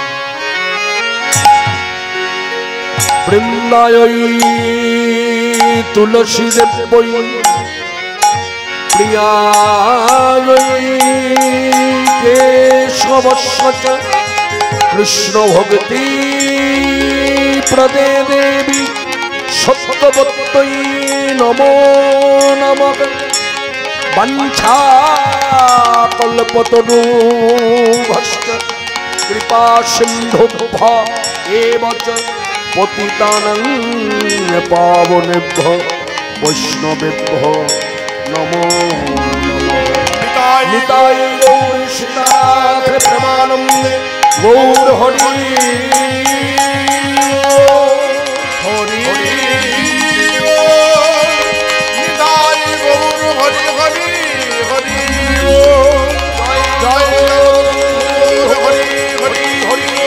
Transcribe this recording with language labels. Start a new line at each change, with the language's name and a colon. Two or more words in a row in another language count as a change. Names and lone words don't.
Sanskrit: বৃন্দায় তুলসী দেবৈ প্রিয়ায় কেশবস্য কৃষ্ণ ভক্তি প্রদে দেবী সত্যবত্যৈ নমো নমঃ। বাঞ্ছা কল্পতরুভ্যশ্চ কৃপা সিন্ধুভ্য এব চ পতিতানাং পাবনেভ্যো বৈষ্ণবেভ্যো নমো নমঃ।
Bangla: নিতাই গৌর শ্রীনাথ প্রেমানন্দে গৌর হরি হরি নিতাই গৌর হরি হরি হরি জয় হরি হরি হরি।